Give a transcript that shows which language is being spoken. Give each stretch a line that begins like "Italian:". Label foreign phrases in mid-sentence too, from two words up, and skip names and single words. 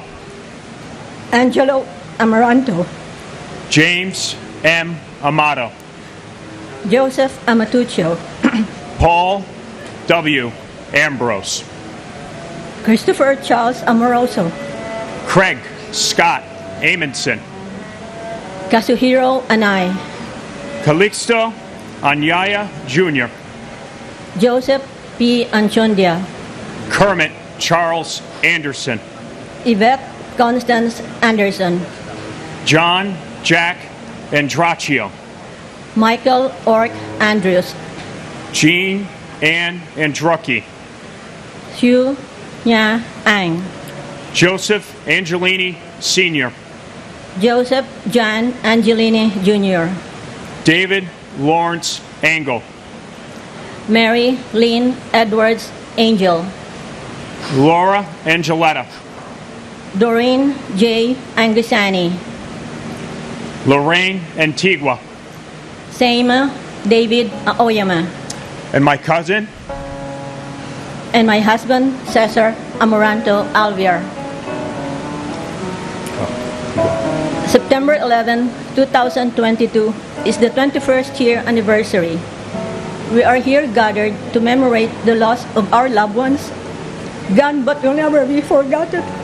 English: Angelo Amaranto, James M. Amato. Joseph Amatuccio, Paul W. Ambrose. Christopher Charles Amoroso, Craig Scott Amundsen. Kazuhiro Anai, Calixto Anyaya Jr. Joseph P. Anchondia, Kermit Charles Anderson. Yvette Constance Anderson, John Jack Andraccio. Michael Ork Andrews, Jean Ann Andrucki. Hugh Nya Ang, Joseph Angelini Sr. Joseph John Angelini Jr., David Lawrence Engel. Mary Lynn Edwards Angel, Laura Angeletta. Doreen J. Angusani, Lorraine Antigua. Seima David Aoyama, And my cousin, and my husband Cesar Amoranto Alviar. September 11, 2022 is the 21st year anniversary. We are here gathered to commemorate the loss of our loved ones, gone but will never be forgotten.